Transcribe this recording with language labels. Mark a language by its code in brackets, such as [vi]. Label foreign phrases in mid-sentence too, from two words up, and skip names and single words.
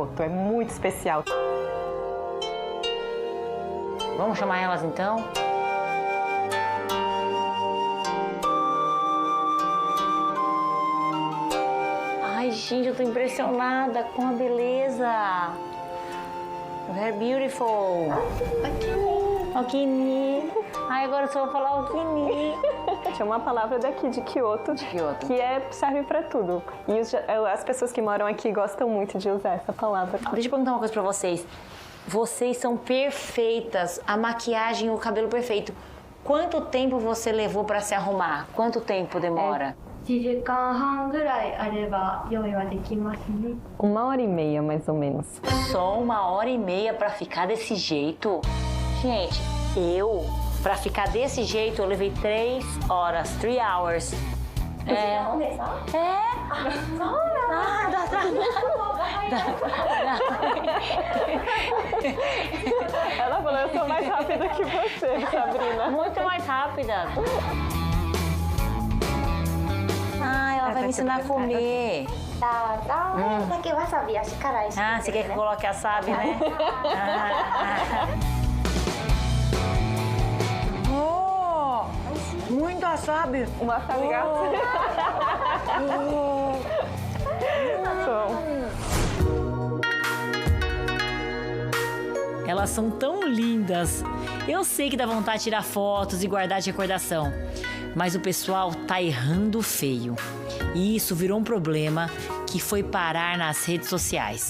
[pt] É muito especial. Vamos chamar elas então? Ai, gente, eu tô impressionada com a beleza. [en] Very beautiful. [pt] Okini. Ai, agora eu só vou falar Okini. É uma palavra daqui de Kyoto, que serve pra tudo. E as pessoas que moram aqui gostam muito de usar essa palavra. Deixa eu perguntar uma coisa pra vocês. Vocês são perfeitas, a maquiagem e o cabelo perfeito. Quanto tempo você levou pra se arrumar? Quanto tempo demora? [ja] 1 時間半ぐらいあれば用意はできますね。 [pt] 1 hora e meia, mais ou menos. Só 1 hora e meia pra ficar desse jeito? Gente, pra ficar desse jeito, eu levei 3 horas, 3 hours. Ela falou, eu sou mais rápida que você, Sabrina. Muito mais rápida. Ah, ela vai me ensinar a comer. Ah, você quer que eu coloque wasabi, né? Muito wasabi. Um wasabi Elas são tão lindas. Eu sei que dá vontade de tirar fotos e guardar de recordação. Mas o pessoal tá errando feio. E isso virou um problema que foi parar nas redes sociais.